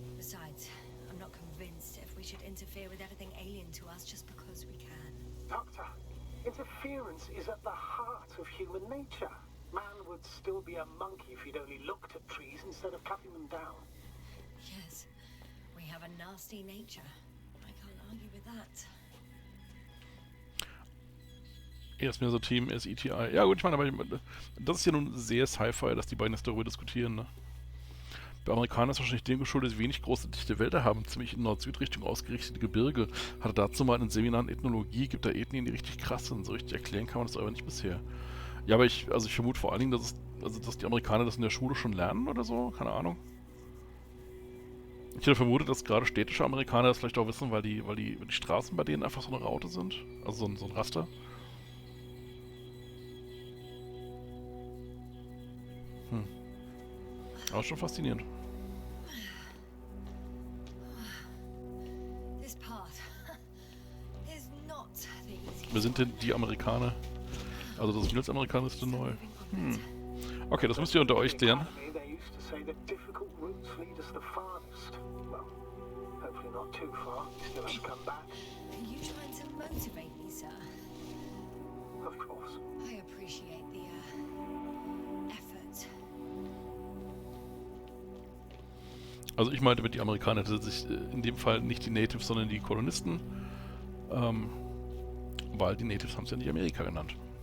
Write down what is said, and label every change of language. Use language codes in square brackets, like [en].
[en] Besides, I'm not convinced if we should interfere with everything alien to us just because we can. Doctor, interference is at the heart of human nature. Man would still be a monkey if he'd only looked at trees instead of cutting them down. Yes, we have a nasty nature. I can't argue with that. [de] Er ist mehr so Team, er ist ETI. Ja gut, ich meine, aber das ist ja nun sehr Sci-Fi, dass die beiden jetzt darüber diskutieren, ne? Bei Amerikanern ist wahrscheinlich dem geschuldet, dass wir wenig große dichte Wälder haben, ziemlich in Nord-Süd-Richtung ausgerichtete Gebirge. Hatte dazu mal ein Seminar in Ethnologie, gibt da Ethnien, die richtig krass sind. So richtig erklären kann man das aber nicht bisher. Ja, aber ich vermute vor allen Dingen, dass die Amerikaner das in der Schule schon lernen oder so, keine Ahnung. Ich hätte vermutet, dass gerade städtische Amerikaner das vielleicht auch wissen, weil die Straßen bei denen einfach so eine Raute sind. Also so ein Raster. Aber schon faszinierend. [en] This path is not the easiest. [de] Wer sind denn die Amerikaner? Also das Militsamerikaner ist neu. Okay, das müsst ihr unter euch klären. [en] They used to say that difficult routes lead us the farthest. Well, hopefully not too far. Still have to come back. Are you trying to motivate me, sir? Of course. I appreciate the effort. [de] Also ich meinte mit die Amerikaner tatsächlich in dem Fall nicht die Natives, sondern die Kolonisten. Weil die Natives haben es ja nicht Amerika genannt.